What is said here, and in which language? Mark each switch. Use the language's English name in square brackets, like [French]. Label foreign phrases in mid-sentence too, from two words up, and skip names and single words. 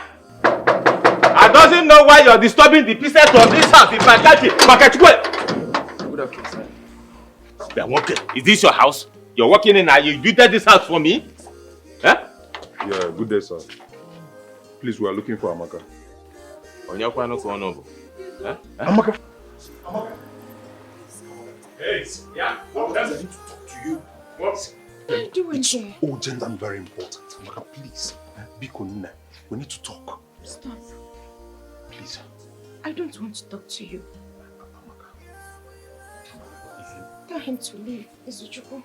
[English] I doesn't know why you're disturbing the peace of this house in my country. Good afternoon, sir. Is this your house? You're working in and you did this house for me? Huh? Yeah, good day, sir. Please, we are looking for Amaka. Huh? Amaka. Hey, yeah, what does it talk to you? What? What are you doing here? Urgent and very important. Amaka, please. Bikonne, we need to talk. Stop. Please. I don't want to talk to you. Tell him to leave, Izuchukwu.